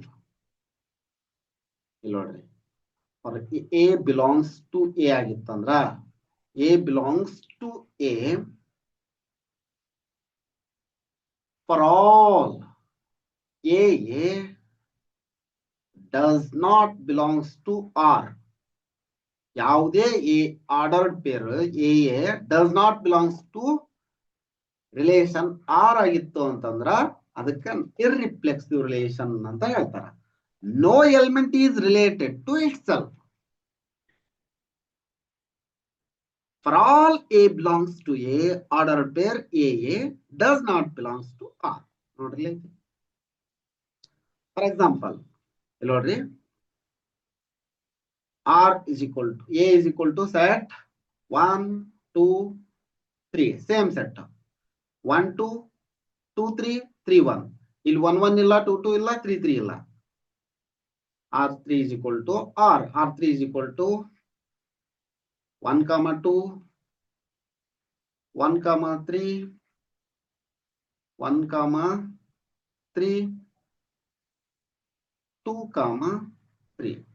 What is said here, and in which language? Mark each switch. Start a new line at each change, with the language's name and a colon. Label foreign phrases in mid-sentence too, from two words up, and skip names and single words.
English: Illodri, for A belongs to A agitandra, A belongs to A for all A does not belongs to R. ಯಾವುದೇ A ordered pair A does not belongs to relation R
Kannada: ಆಗಿತ್ತು ಅಂತಂದ್ರ ಅದಕ್ಕೆ
English: irreflexive relation
Kannada: ಅಂತ ಹೇಳ್ತಾರೆ.
English: No element is related to itself. For all A belongs to A, ordered pair A does not belongs to R. ನೋಡ್ರಿ, for example ನೋಡ್ರಿ, R is equal to A is equal to set 1 2 3, same set 1 2 2 3 3 1.
Kannada: ಇಲ್ಲಿ 1 1 ಇಲ್ಲ, 2 2 ಇಲ್ಲ, 3 3 ಇಲ್ಲ.
English: R3 is equal to R. R3 is equal to 1 comma 2 1 comma 3 1 comma 3 2 comma 3.